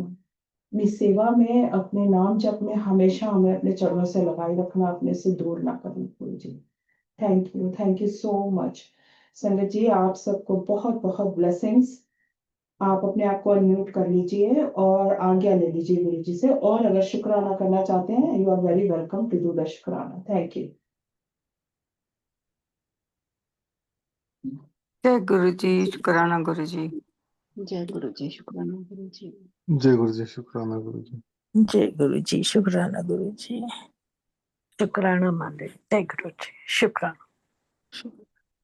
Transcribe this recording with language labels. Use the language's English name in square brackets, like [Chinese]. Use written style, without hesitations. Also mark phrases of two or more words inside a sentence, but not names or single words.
[Hindi] अपनी सेवा में, अपने नाम जप में हमेशा हमें अपने चरणों से लगाए रखना, अपने से दूर ना करना गुरुजी। [English] Thank you so much. [Hindi] संगत जी, आप सबको बहुत-बहुत ब्लेसिंग्स। आप अपने आप को अनम्यूट कर लीजिए और आज्ञा ले लीजिए गुरुजी से, और अगर शुक्राना करना चाहते हैं, [English] You are very welcome to do the शुक्राना. Thank you। [Hindi] जय गुरु जी, शुक्राना गुरु जी। जय गुरु जी, शुक्राना गुरु जी। जय गुरु जी, शुक्राना गुरु जी। जय गुरु जी, शुक्राना गुरु जी। शुक्राना मालिक, जय गुरु जी, शुक्राना।